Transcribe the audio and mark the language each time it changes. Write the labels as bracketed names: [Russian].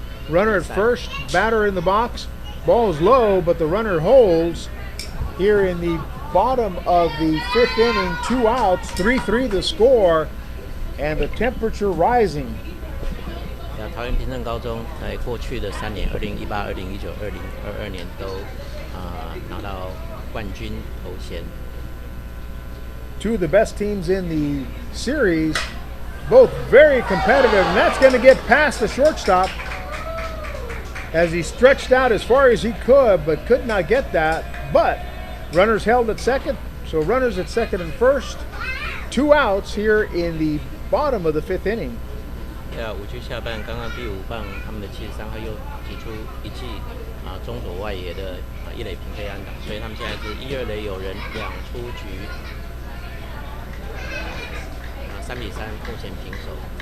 [English] Runner at first, batter in the box. Ball is low, but the runner holds here in the bottom of the 5th inning. 2 outs, 3-3 the score, and the temperature rising. [Chinese] 桃园平镇高中在过去的3年，2018、2019、2022年都拿到冠军头衔。 [English] Two of the best teams in the series, both very competitive, and that's going to get past the shortstop as he stretched out as far as he could, but could not get that. But runners held at second, so runners at second and first. 2 outs here in the bottom of the 5th inning. [Chinese] 对啊，5局下半，刚刚第5棒他们的73号又击出一记中左外野的一垒平飞安打，所以他们现在是1、2垒有人，2出局，3-3，目前平手。